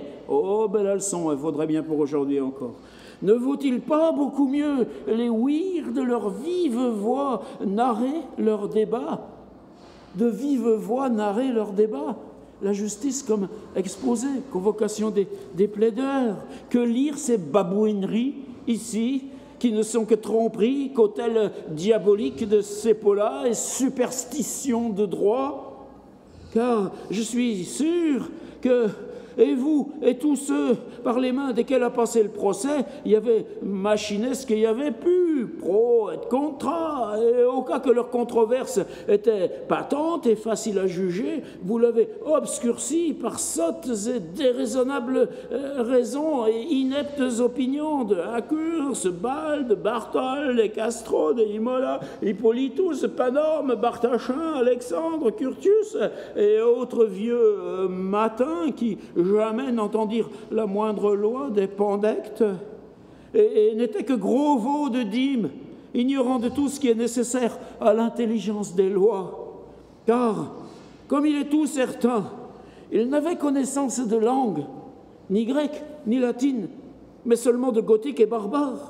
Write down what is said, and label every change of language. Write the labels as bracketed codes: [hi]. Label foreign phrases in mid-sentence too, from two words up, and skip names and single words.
[fr] Oh, belle leçon, il faudrait bien pour aujourd'hui encore. Ne vaut-il pas beaucoup mieux les ouïr de leur vive voix narrer leur débat, de vive voix narrer leur débat, la justice comme exposé, convocation des plaideurs, que lire ces babouineries ici, qui ne sont que tromperies, qu'hôtels diaboliques de sépola et superstitions de droit? Car je suis sûr que, et vous, et tous ceux par les mains desquels a passé le procès, il y avait machinesque et il y avait pu, [la] pro et contra, [fr] et au cas que leur controverse était patente et facile à juger, vous l'avez obscurci par sottes et déraisonnables raisons et ineptes opinions de Accurse, Balde, Bartol, et Castro, de Imola, Hippolytus, Panorme, Bartachin, Alexandre, Curtius et autres vieux matins qui jamais n'entendirent la moindre loi des pandectes et n'étaient que gros veaux de dîmes, ignorant de tout ce qui est nécessaire à l'intelligence des lois. Car, comme il est tout certain, ils n'avaient connaissance de langue, ni grecque, ni latine, mais seulement de gothique et barbare.